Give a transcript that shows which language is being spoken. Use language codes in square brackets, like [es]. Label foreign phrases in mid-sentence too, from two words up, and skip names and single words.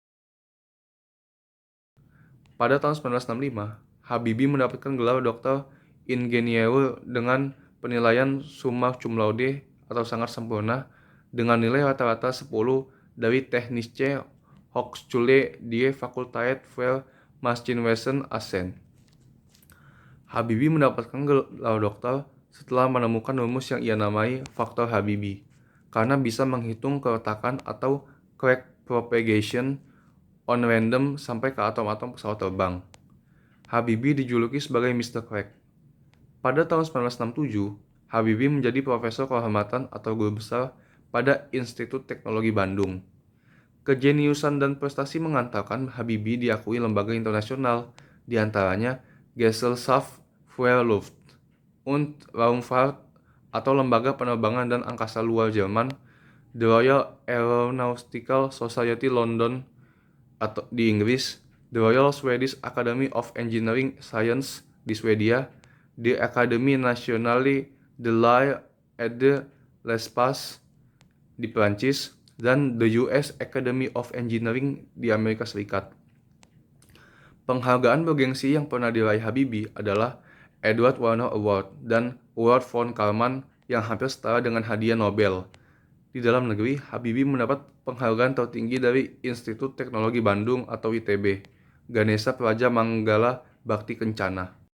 [id] Pada tahun 1965, Habibie mendapatkan gelar [de] doktor ingenieur [id] dengan penilaian [la] summa cum laude [id] atau sangat sempurna dengan nilai rata-rata 10 dari Technische Hochschule die Fakultät für Maschinenwesen Essen. Habibie mendapatkan gelar doktor setelah menemukan rumus yang ia namai faktor Habibie, karena bisa menghitung keretakan atau [en] crack propagation on random [id] sampai ke atom-atom pesawat terbang. Habibie dijuluki sebagai Mr. Crack. Pada tahun 1967, Habibie menjadi profesor kehormatan atau guru besar pada Institut Teknologi Bandung. Kejeniusan dan prestasi mengantarkan Habibie diakui lembaga internasional, di antaranya Gesellschaft für Luft- und Raumfahrt atau Lembaga Penerbangan dan Angkasa Luar Jerman, The Royal Aeronautical Society London atau di Inggris, The Royal Swedish Academy of Engineering Science di Swedia, The Académie Nationale de l'Art et de l'Espace di Prancis, dan The US Academy of Engineering di Amerika Serikat. Penghargaan bergengsi yang pernah diraih Habibie adalah Edward Warner Award dan Award von Karman yang hampir setara dengan hadiah Nobel. Di dalam negeri, Habibie mendapat penghargaan tertinggi dari Institut Teknologi Bandung atau ITB, Ganesha Praja Manggala Bhakti Kencana.